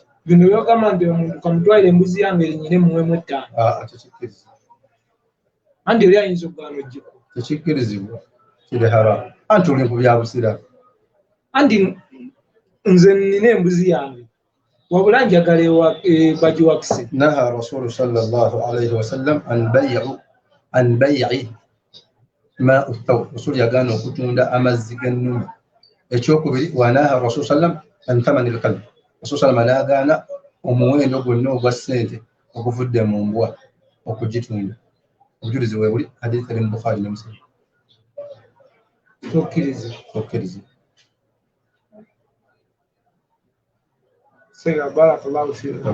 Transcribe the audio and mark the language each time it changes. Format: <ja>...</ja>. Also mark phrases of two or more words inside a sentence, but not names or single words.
<lg>bino byogamba nti omuntu kamutwalire embuzi yange erinnyire muwemu ettaano tekikkirizibwa anti oli ayinza okugaana oggiko tekikkirizibwa kiri haramu anti oli ku bya busiraamu anti nze nnina embuzi yange wabula njagala bagiwakise.</lg> <ar>Naha Rasulu sallallahu alayhi wa sallam an bay'i ma'u thawr.</ar> <lg>Rasul yagaana okutunda amazzi g'ennume.</lg> <ar>Ekyokubiri wa naha Rasulu sallam an thamani al-kalb.</ar> <lg>Rasul sallam n'agaana omuwendo gwonna ogwa ssente oguvudde mu mbwa okugitunda. Obujulizi bwe buli hadithi eri mu Bukhari ne Muslim. Tokkiriza.</lg> <ar>Sega barakallahu fiikum.</ar>